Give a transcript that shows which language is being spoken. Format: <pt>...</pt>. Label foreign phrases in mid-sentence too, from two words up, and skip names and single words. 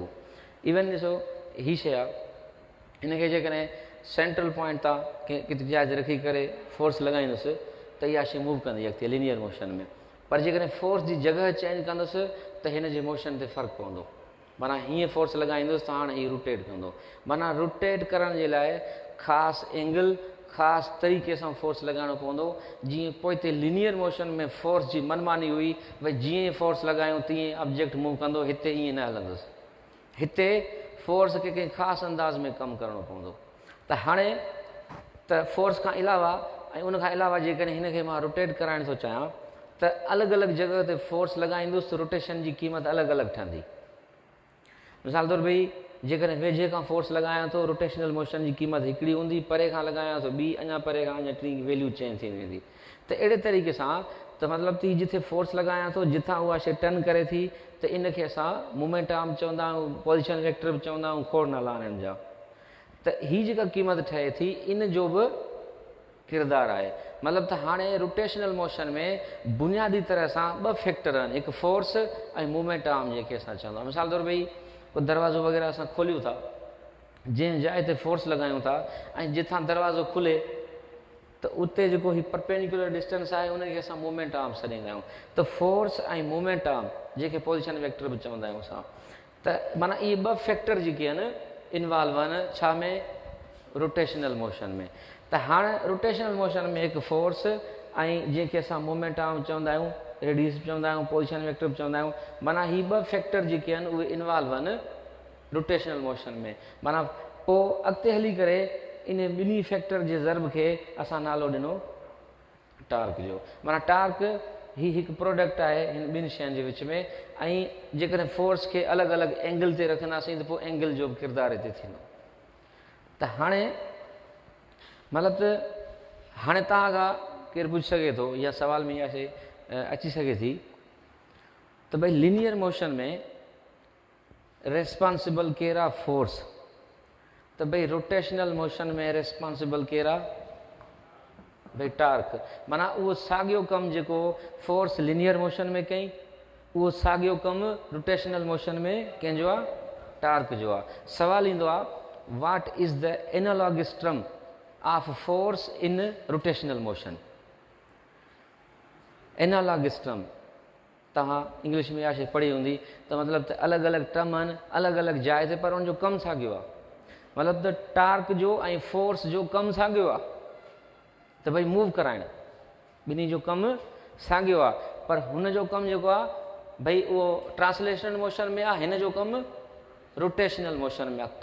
<sd>इवन ॾिसो हीअ शइ आहे, हिनखे जेकॾहिं</sd> <en>central point</en> <sd>तां किथे जाइ ते रखी करे फोर्स लॻाईंदुसि त इहा शइ मूव कंदी अॻिते</sd> <en>linear motion</en> <sd>में, पर जेकॾहिं फोर्स जी जॻह चेंज कंदुसि त हिन जे मोशन ते फ़र्क़ु पवंदो। माना हीअं फोर्स लॻाईंदुसि त हाणे हीअ रोटेट कंदो। माना रोटेट करण जे लाइ ख़ासि एंगल, ख़ासि तरीक़े सां फोर्स लॻाइणो पवंदो। जीअं पोइ हिते</sd> <en>linear motion</en> <sd>में फोर्स जी मनमानी हुई, भई जीअं फोर्स लॻायूं तीअं</sd> <en>object move</en> <sd>कंदो, हिते ईअं न हलंदुसि। हिते फोर्स खे कंहिं ख़ासि अंदाज़ में कमु करिणो पवंदो। त हाणे त फोर्स खां अलावा ऐं उनखां अलावा जेकॾहिं हिनखे मां रोटेट कराइण थो चाहियां त अलॻि अलॻि जॻह ते फोर्स लॻाईंदुसि त रोटेशन जी क़ीमत अलॻि अलॻि ठहंदी। मिसाल तौरु भई जेकॾहिं वेझे खां फोर्स लॻायां थो</sd> <en>rotational motion</en> <sd>जी क़ीमत हिकिड़ी हूंदी, परे खां लॻायां थो ॿी, अञा परे खां अञा टी</sd> <en>value change</en> <sd>थी वेंदी। त अहिड़े तरीक़े सां त मतिलबु त जिथे फोर्स लॻायां थो जिथां उहा शइ टर्न करे थी त इनखे असां</sd> <en>moment arm</en> <sd>चवंदा आहियूं,</sd> <en>position vector</en> <sd>बि चवंदा आहियूं, खोड़ नाला आहिनि जा। त हीअ जेका क़ीमत ठहे थी इन जो बि किरदारु आहे। मतिलबु त हाणे</sd> <en>rotational motion</en> <sd>में बुनियादी तरह सां 2 फैक्टर आहिनि, हिकु फोर्स ऐं</sd> <en>moment arm</en> <sd>जेके असां चवंदा आहियूं। मिसाल तौरु भई को दरवाज़ो वग़ैरह असां खोलियूं था, जंहिं जाइ ते फोर्स लॻायूं था ऐं जिथां दरवाज़ो खुले त उते जेको हीउ</sd> <en>perpendicular distance</en> <sd>आहे उनखे असां</sd> <en>moment arm</en> <sd>सॾींदा आहियूं। त फोर्स ऐं</sd> <en>moment arm</en> <sd>जेके</sd> <en>position vector</en> <sd>बि चवंदा आहियूं असां, त माना इहे 2 फैक्टर जेके आहिनि इन्वॉल्व आहिनि छा में,</sd> <en>rotational motion</en> <sd>में। त हाणे</sd> <en>rotational motion</en> <sd>में हिकु फोर्स ऐं जंहिंखे असां</sd> <en>moment arm</en> <sd>चवंदा आहियूं, रेडियस बि चवंदा आहियूं,</sd> <en>position vector</en> <sd>बि चवंदा आहियूं, माना हीअ 2 फैक्टर जेके आहिनि उहे इन्वॉल्व आहिनि</sd> <en>rotational motion</en> <sd>में। माना पोइ अॻिते हली करे इन ॿिन्ही फैक्टर जे ज़र्ब खे असां नालो ॾिनो टार्क जो। माना टार्क ही हिकु प्रोडक्ट आहे हिन ॿिनि शयुनि जे विच में। ऐं जेकॾहिं फोर्स खे अलॻि अलॻि एंगल ते रखंदासीं त पोइ एंगल जो बि किरदारु हिते थींदो। त हाणे मतिलबु त हाणे तव्हां खां केरु पुछी सघे थो या सवाल में इहा शइ अची सघे थी त भई</sd> <en>linear motion</en> <sd>में रेस्पॉन्सिबल केरु आहे, फोर्स। त भई</sd> <en>rotational motion</en> <sd>में रेस्पॉन्सिबल केरु आहे, भई टार्क। माना उहो साॻियो कमु जेको फोर्स</sd> <en>linear motion</en> <sd>में कई उहो साॻियो कमु</sd> <en>rotational motion</en> <sd>में कंहिंजो आहे, टार्क जो आहे। सवाल ईंदो आहे</sd> <en>what is the analogous term of force in rotational motion. analogous term</en> <sd>तव्हां इंग्लिश में इहा शइ पढ़ी हूंदी त मतिलबु त अलॻि अलॻि टर्म आहिनि अलॻि अलॻि जाइ ते, पर उनजो कमु साॻियो आहे। मतिलबु त टार्क जो ऐं फोर्स जो कमु साॻियो आहे त भई मूव कराइणु, ॿिन्ही जो कमु साॻियो आहे, पर हुनजो कमु जेको आहे भई उहो</sd> <en>translational motion</en> <sd>में आहे, हिन जो कमु</sd> <en>rotational motion</en> <sd>में आहे।</sd>